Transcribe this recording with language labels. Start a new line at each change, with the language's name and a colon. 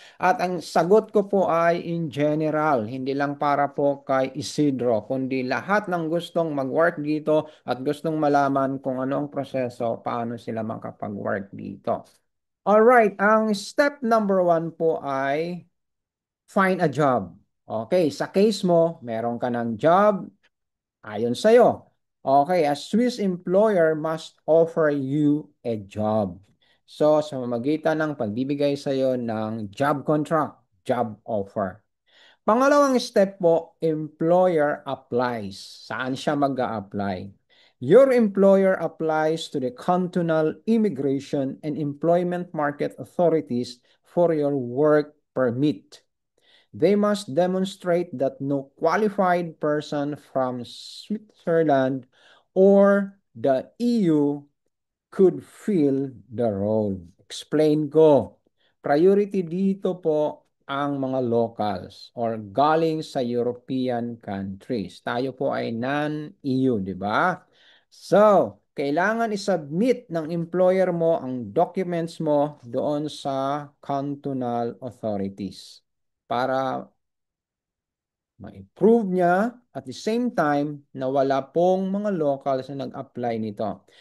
Filipino: At ang sagot ko po ay
English: in general,
Filipino: hindi lang para po kay Isidro, kundi lahat ng gustong mag-work dito at gustong malaman kung ano ang proseso, paano sila makapag-work dito.
English: Alright, ang step number 1 po ay find a job.
Filipino: Okay, sa case mo, meron ka ng job, ayon sa'yo.
English: Okay, a Swiss employer must offer you a job.
Filipino: So, sa mamagitan ng pagbibigay sa'yo ng job contract, job offer.
English: Pangalawang step po, employer applies.
Filipino: Saan siya mag-a-apply?
English: Your employer applies to the cantonal immigration and employment market authorities for your work permit. They must demonstrate that no qualified person from Switzerland or the EU could fill the role.
Filipino: Explain ko. Priority dito po ang mga locals or galing sa European countries. Tayo po ay non-EU, di ba? So, kailangan isubmit ng employer mo ang documents mo doon sa cantonal authorities para ma-improve niya
English: at the same time
Filipino: na wala pong mga locals na nag-apply nito.